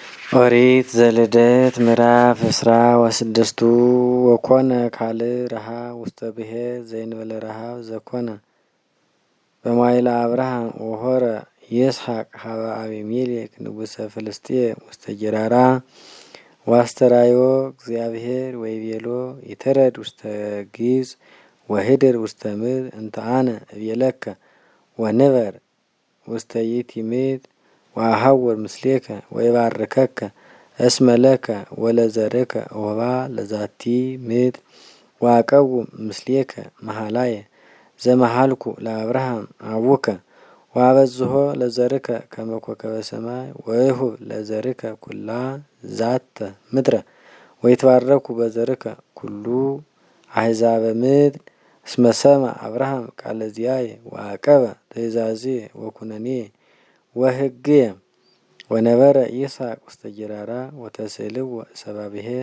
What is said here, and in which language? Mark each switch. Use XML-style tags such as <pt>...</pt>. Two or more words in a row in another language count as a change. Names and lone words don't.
<gez>ኦሪት ዘልደት ምዕራፍ እስራ ወስድስቱ ወኮነ ካልእ ረሃብ ውስተ ብሔር ዘእንበለ ረሃብ ዘኮነ በማይለ አብርሃም ወሆረ ይስሐቅ ሀበ አቢሜሌክ ንጉሰ ፍልስጥኤም ውስተ ጌራራ ዋስተራዮ እግዚአብሔር ወይቤሎ ይተረድ ውስተ ግብጽ ወህድር ውስተ ምድር እንተ አነ እቤለከ ወንበር ውስተ ይእቲ ምድር ወአሐውር ምስሌከ ወይባርከከ እስመ ለከ ወለዘርከ ወባ ለዛቲ ምድር ወአቀውም ምስሌከ መሃላየ ዘመሃልኩ ለአብርሃም አቡከ ወአበዝሖ ለዘርከ ከመ ኮከበ ሰማይ ወይሁብ ለዘርከ ኩላ ዛተ ምድረ ወይትባረኩ በዘርከ ኩሉ አሕዛበ ምድር እስመ ሰምዐ አብርሃም ቃለ ዚአየ ወአቀበ ትእዛዝየ ወኩነኔየ ወሕግየ ወነበረ ይስሐቅ ውስተ ጌራራ ወተስእልዎ ሰብአ ብሔር</gez>